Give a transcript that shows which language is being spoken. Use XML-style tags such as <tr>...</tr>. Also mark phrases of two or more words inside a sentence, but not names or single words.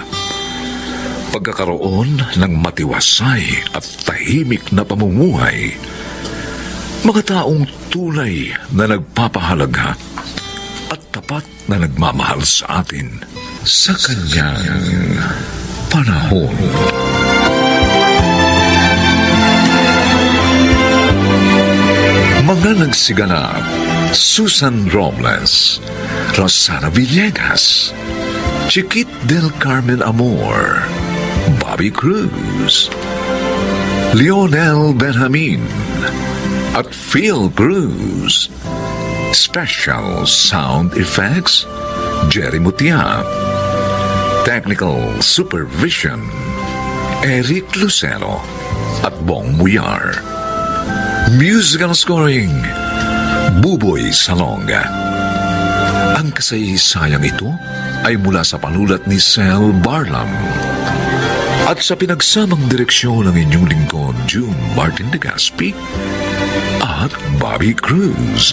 <tl>Pagkakaroon ng matiwasay at tahimik na pamumuhay, mga taong tunay na nagpapahalaga at tapat tapat na nagmamahal sa atin sa kanyang panahon. Mga nagsiganap: Susan Robles, Rosana Villegas, Chiquit del Carmen Amor, Bobby Cruz, Lionel Benjamin, at Phil Cruz.</tl> <en>Special sound effects, Jerry Mutia. Technical supervision,</en> <tl>Eric Lucero at Bong Muyar.</tl> <en>Musical scoring, Buboy Salonga.</en> <tl>Ang kasaysayang ito ay mula sa panulat ni Sel Barlam at sa pinagsamang direksyon ng inyong lingkod, June Martin de Gaspi at Bobby Cruz.</tl>